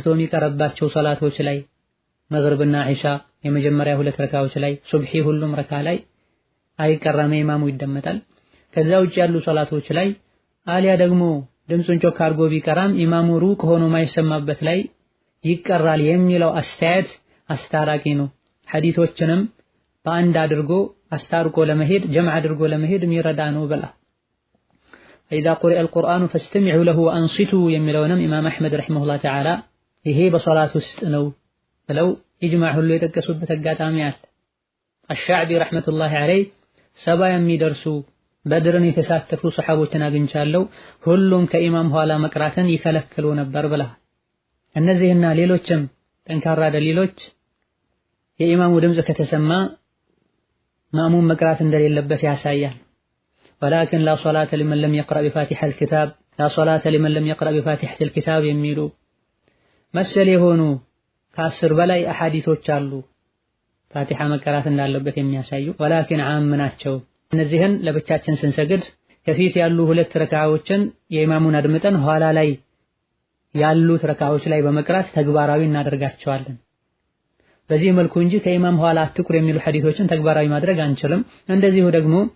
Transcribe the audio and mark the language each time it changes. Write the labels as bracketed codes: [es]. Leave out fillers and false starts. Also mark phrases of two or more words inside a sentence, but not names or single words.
[am] የሚቀርባቸው ሶላቶች ላይ መግሪብና ዒሻ የመጀመሪያ ሁለት ረካዎች ላይ ሱብሒ ሁሉም ረካ ላይ አይቀራም፣ ኢማሙ ይደመጣል። ከዛ ውጭ ያሉ ሶላቶች ላይ አሊያ ደግሞ ድምጹን ጮክ አድርጎ ቢቀራም ኢማሙ ሩቅ ሆኖ ማይሰማበት ላይ ይቀራል የሚለው አስተያየት አስታራቂ ነው። ሐዲሶችንም በአንድ አድርጎ አስታርቆ ለመሄድ ጀምዕ አድርጎ ለመሄድ የሚረዳ ነው ብላ [ar] إذا قرئ القرآن فاستمعوا له وأنصتوا [am] የሚለውንም ኢማም አሕመድ [ar] رحمه الله تعالى [am] ይሄ በሶላት ውስጥ ነው ብለው ኢጅማዕ ሁሉ የተከሱበት አጋጣሚ አለ። አሽዓቢ [ar] رحمة الله عليه [am] 70 የሚደርሱ በድርን የተሳተፉ ሱሐቦችን አግኝቻለሁ፣ ሁሉም ከኢማም ኋላ መቅራትን ይከለክሉ ነበር ብላ። እነዚህና ሌሎችም ጠንካራ ደሊሎች የኢማሙ ድምጽ ከተሰማ ማእሙም መቅራት እንደሌለበት ያሳያል። [ar] ولكن لا صلاة لمن لم يقرأ بفاتحة الكتاب لا صلاة لمن لم يقرأ بفاتحة الكتاب [am] የሚሉ መሰል የሆኑ ከ10 በላይ አሐዲሶች አሉ ፋቲሃ መቅራት እንዳለበት የሚያሳዩ። [ar] ولكن عام [am] ናቸው። እነዚህን ለብቻችን ስንሰግድ ከፊት ያሉ ሁለት ረካዓዎችን የኢማሙን አድምጠን ኋላ ላይ ያሉት ረካዓዎች ላይ በመቅራት ተግባራዊ እናደርጋቸዋለን። በዚህ መልኩ እንጂ ከኢማም ኋላ አትቁር የሚሉ ሐዲሶችን ተግባራዊ ማድረግ አንችልም። እንደዚሁ ደግሞ